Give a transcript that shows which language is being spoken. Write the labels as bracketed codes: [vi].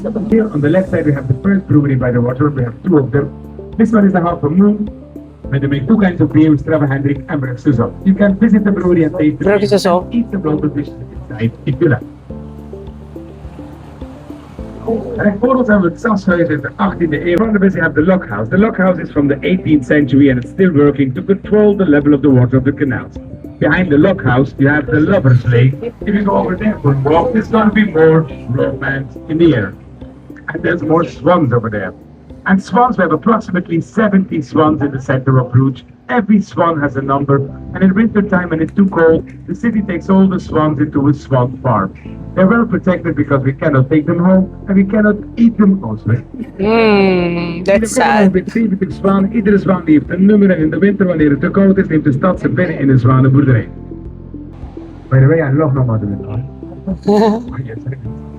[en] Here on the left side, we have the first brewery by the water. We have 2 of them. This one is the Half Moon. Where they make 2 kinds of beer, Strava Hendrik and Brug Suzanne. You can visit the brewery and taste the Brug beer Suzanne. and eat the local dishes inside if you like. [nl] En voor ons hebben we het Sashuis in de 18e eeuw. [en] In front of us you have the Lock House. The Lock House is from the 18th century and it's still working to control the level of the water of the canals. Behind the Lock House you have the Lover's Lake. If you go over there for a walk, there's going to be more romance in the air. And there's more swans over there. And swans, we have approximately 70 swans in the center of Bruges. Every swan has a number, and in winter time when it's too cold, the city takes all the swans into a swan farm. They're well protected because we cannot take them home, and we cannot eat them also. That's sad. [nl] Met 70 zwanen, iedere zwaan die heeft een nummer en in de winter wanneer het te koud is, neemt de stad ze binnen in een zwanenboerderij. [en] By the way, I love no mother in law. Oh, yes, I do.